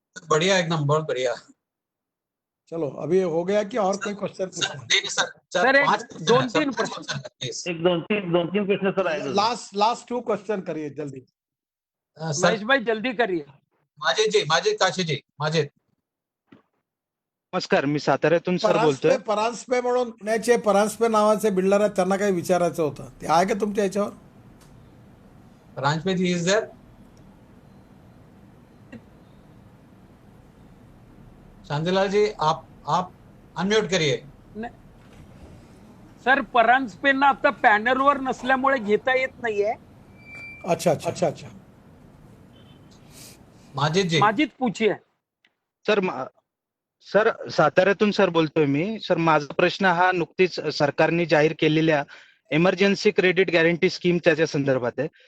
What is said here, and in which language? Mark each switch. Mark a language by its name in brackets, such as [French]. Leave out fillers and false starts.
[Hindi] बढ़िया, एकदम बहुत बढ़िया। चलो अभी हो गया कि और कोई क्वेश्चन पूछना है? सर, एक 2-3 प्रश्न। [Marathi] एक दोन तीन प्रश्न सर आहे. [Hindi] लास्ट 2 क्वेश्चन करिए जल्दी. महेश भाई जल्दी करिए. माजिद काशी जी, माजिद. [Marathi] नमस्कार, मी साताऱ्यातून सर बोलतोय. परांजपे म्हणून पुण्याचे परांजपे नावाचे बिल्डर आहेत, त्यांना काही विचारायचं होतं. ते आहे का तुमच्या याच्यावर? [English] Rajpe ji is there. [Hindi] शांतिलाल जी, आप अनम्यूट करिए. [Marathi] सर, परांजपेंना आता पॅनलवर नसल्यामुळे घेता येत नाहीये. [Hindi] अच्छा. माजिद जी. माजिद पूछिए. [Marathi] सर साताऱ्यातून सर बोलतोय मी. सर माझा प्रश्न हा नुकतीच सरकारने जाहीर केलेल्या इमर्जन्सी क्रेडिट गॅरंटी स्कीम त्याच्या संदर्भात आहे.